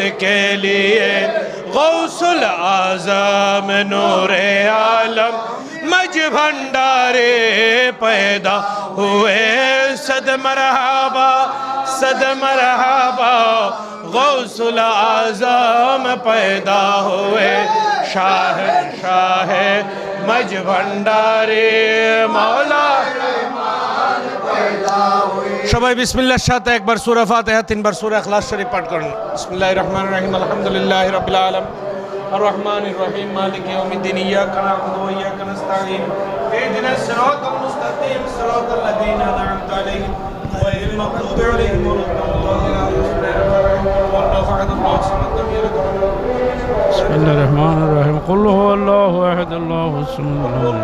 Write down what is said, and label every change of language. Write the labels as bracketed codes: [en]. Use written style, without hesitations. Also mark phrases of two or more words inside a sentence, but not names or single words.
[ur] کے لیے غوث العظم نور عالم مجھ بھنڈارے پیدا ہوئے صد مرحبا صد مرحبا غوث العظم پیدا ہوئے شاہنشاہ مجھ بھنڈارے مولا [bn] সবাই বিসমিল্লাহর সাথে একবার সূরা ফাতিহা তিনবার সূরা ইখলাস শরীফ পাঠ করুন [ar] بسم الله الرحمن الرحيم الحمد لله رب العالمين الرحمن الرحيم مالك يوم الدين إياك نعبد وإياك نستعين اهدنا الصراط المستقيم صراط الذين أنعمت عليهم غير المغضوب عليهم بسم الله الرحمن الرحيم قل هو الله احد الله الصمد